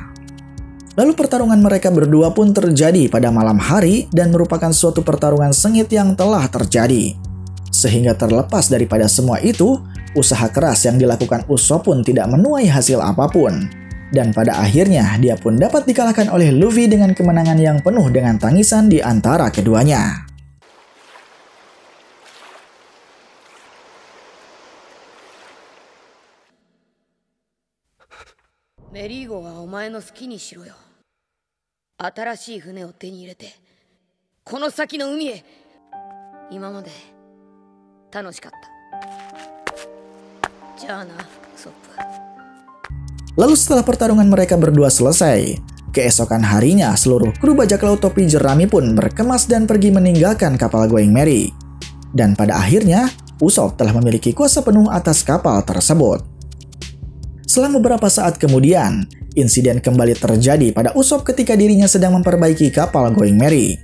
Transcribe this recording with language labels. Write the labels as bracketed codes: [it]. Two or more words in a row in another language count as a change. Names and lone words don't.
[id] Lalu pertarungan mereka berdua pun terjadi pada malam hari dan merupakan suatu pertarungan sengit yang telah terjadi. Sehingga terlepas daripada semua itu, usaha keras yang dilakukan Usopp pun tidak menuai hasil apapun. Dan pada akhirnya dia pun dapat dikalahkan oleh Luffy dengan kemenangan yang penuh dengan tangisan di antara keduanya. [ja] メリー号はお前の好きにしろよ. 新しい船を手に入れて、この先の海へ. 今まで楽しかった. じゃあな, Usopp. [id] Lalu setelah pertarungan mereka berdua selesai, keesokan harinya seluruh kru bajak laut topi jerami pun berkemas dan pergi meninggalkan kapal Going Merry. Dan pada akhirnya, Usopp telah memiliki kuasa penuh atas kapal tersebut. Selang beberapa saat kemudian, insiden kembali terjadi pada Usopp ketika dirinya sedang memperbaiki kapal Going Merry.